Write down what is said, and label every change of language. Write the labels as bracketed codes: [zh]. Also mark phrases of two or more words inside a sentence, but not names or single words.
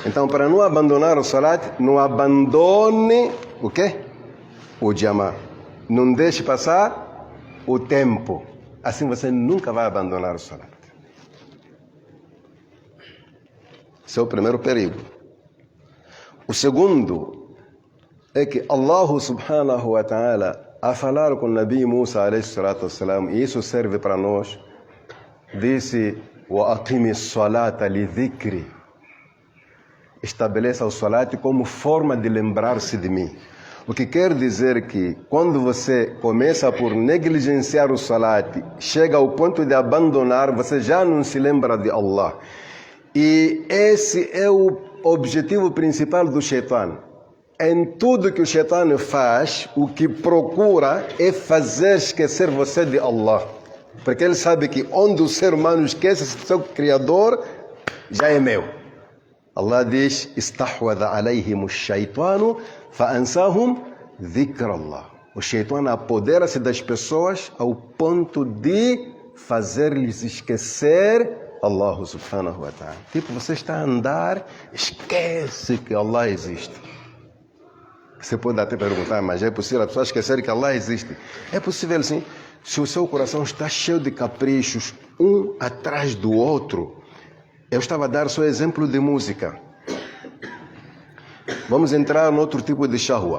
[pt] Então, para não abandonar o salat, não abandone o quê? O jamá. Não deixe passar o tempo. Assim você nunca vai abandonar o salat. Esse é o primeiro perigo. O segundo é que Allah [ar] سبحانه وتعالى, [pt] a falar com o Nabi Musa [ar] عليه الصلاة والسلام, [pt] e isso serve para nós, disse: [ar] "وأقم الصلاة لذكري." [pt] Estabeleça o salat como forma de lembrar-se de mim. O que quer dizer que quando você começa por negligenciar o salat, chega ao ponto de abandonar, você já não se lembra de Allah. E esse é o objetivo principal do Shaitan. Em tudo que o Shaitan faz, o que procura é fazer esquecer você de Allah. Porque ele sabe que onde o ser humano esquece seu Criador, já é meu. Allah diz: [ar] "استحوذ عليهم الشيطان فأنساهم ذكر الله." [pt] O Shaitan apodera-se das pessoas ao ponto de fazer-lhes esquecer Allah [ar] سبحانه وتعالى. [pt] Tipo, você está a andar, esquece que Allah existe. Você pode até perguntar: mas é possível a pessoa esquecer que Allah existe? É possível sim, se o seu coração está cheio de caprichos, um atrás do outro. Eu estava a dar só exemplo de música. Vamos entrar em outro tipo de shahwa.